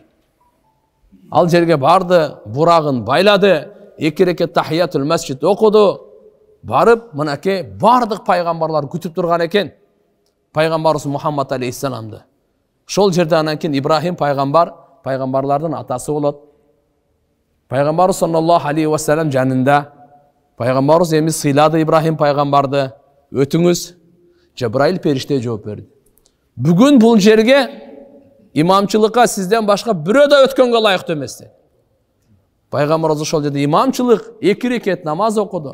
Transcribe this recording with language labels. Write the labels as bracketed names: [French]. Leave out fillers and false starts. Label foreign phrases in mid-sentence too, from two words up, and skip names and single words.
[Kyrgyz] Ал жерге барды, Бурагын байлады, 2 рекет [Arabic] تحية المسجد [Kyrgyz] окуду. Барып, мынакей бардык пайгамбарлар күтүп турган экен. Пайгамбарыбыз Мухаммад алейхиссаламды. Ошол жерде анан кийин Ибрахим пайгамбар, пайгамбарлардын атасы болот. Пайгамбарыбыз [Arabic] صلى الله عليه وسلم [Kyrgyz] жанында. Пайгамбарыбыз эми сыйлады Ибрахим пайгамбарды. Өтүңүз. Жабраил периште жооп берди. Бүгүн бул жерге имамчылыкка сизден башка бирөө да өткөнгө ылайыктуу эмес. Пайгамбарыбыз ошол жерде имамчылык 2 рекет намаз окуду.